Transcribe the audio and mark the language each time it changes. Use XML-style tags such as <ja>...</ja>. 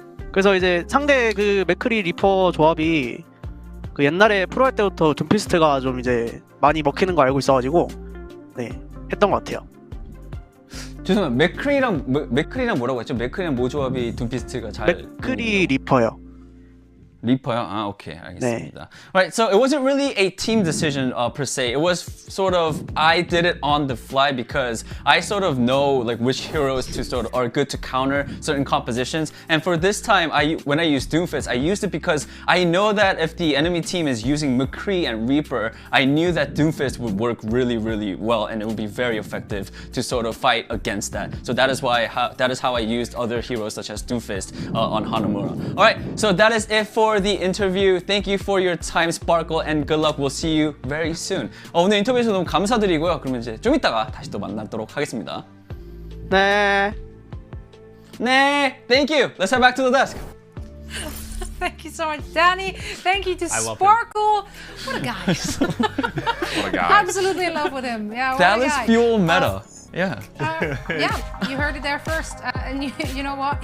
<ko>그래서 이제 상대 맥크리 리퍼 조합이 옛날에 프로 할 때부터 둠피스트가 좀 이제 많이 먹히는 거 알고 있어가지고 했던 것 같아요. 죄송해요. 맥크리랑 뭐라고 했죠? 맥크리랑 뭐 조합이 둠피스트가 잘 맥크리 리퍼요. 리퍼요? 오케이, 알겠습니다.</ko> <en>Right, so it wasn't really a team decision per se. It was sort of I did it on the fly because I sort of know like which heroes are good to counter certain compositions. And for this time, when I used Doomfist, I used it because I know that if the enemy team is using McCree and Reaper, I knew that Doomfist would work really, really well, and it would be very effective to sort of fight against that. So that is how I used other heroes such as Doomfist on Hanamura. All right, so that is it for the interview. Thank you for your time, Sparkle, and good luck. We'll see you very soon.</en> <ko>오늘 인터뷰에서 너무 감사드리고요. 그러면 이제 좀 이따가 다시 또 만나도록 하겠습니다. 네.</ko> <en>Thank you. Let's head back to the desk. Thank you so much, Danny. Thank you to Sparkle. What a guy. What a guy. Absolutely in love with him. Yeah, what Dallas a guy. Fuel meta. Yeah. Yeah, you heard it there first. And you know what?</en>